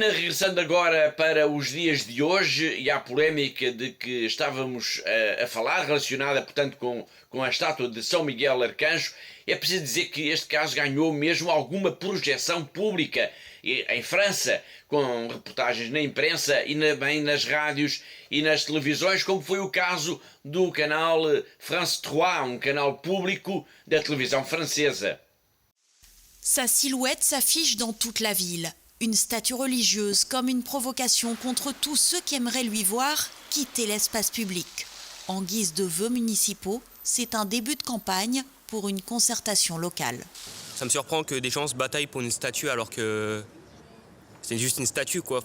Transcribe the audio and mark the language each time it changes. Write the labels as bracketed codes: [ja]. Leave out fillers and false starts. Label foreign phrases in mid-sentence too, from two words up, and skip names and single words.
[pt] Regressando agora para os dias de hoje e à polémica de que estávamos a falar, relacionada, portanto, com a estátua de São Miguel Arcanjo, é preciso dizer que este caso ganhou mesmo alguma projeção pública em França, com reportagens na imprensa e também nas rádios e nas televisões, como foi o caso do canal France 3, um canal público da televisão francesa. [fr] Sa silhouette s'affiche dans toute la ville. Une statue religieuse comme une provocation contre tous ceux qui aimeraient lui voir quitter l'espace public. En guise de vœux municipaux, c'est un début de campagne pour une concertation locale. Ça me surprend que des gens se bataillent pour une statue alors que c'est juste une statue, quoi.